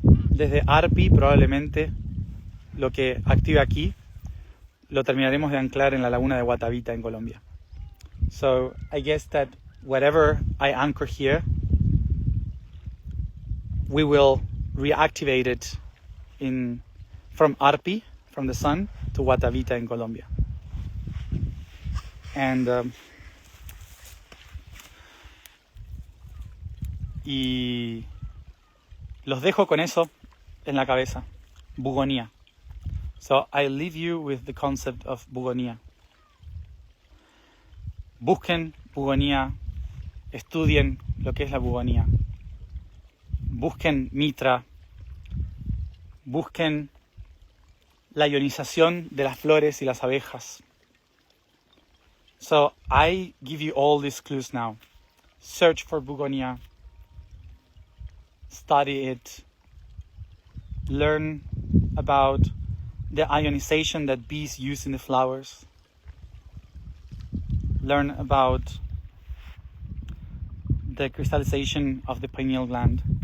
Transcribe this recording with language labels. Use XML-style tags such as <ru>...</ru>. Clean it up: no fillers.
<es>Desde Arpi probablemente lo que active aquí lo terminaremos de anclar en la laguna de Guatavita en Colombia.</es> <en>So I guess that whatever I anchor here, we will reactivate it from Arpi, from the sun, to Guatavita in Colombia.</en> <es>And y los dejo con eso en la cabeza, bugonía.</es> <en>So I leave you with the concept of bugonía.</en> <es>Busquen bugonía, estudien lo que es la bugonía. Busquen Mitra, busquen la ionización de las flores y las abejas.</es> <en>So I give you all these clues now. Search for bugonia, study it, learn about the ionization that bees use in the flowers, learn about the crystallization of the pineal gland.</en>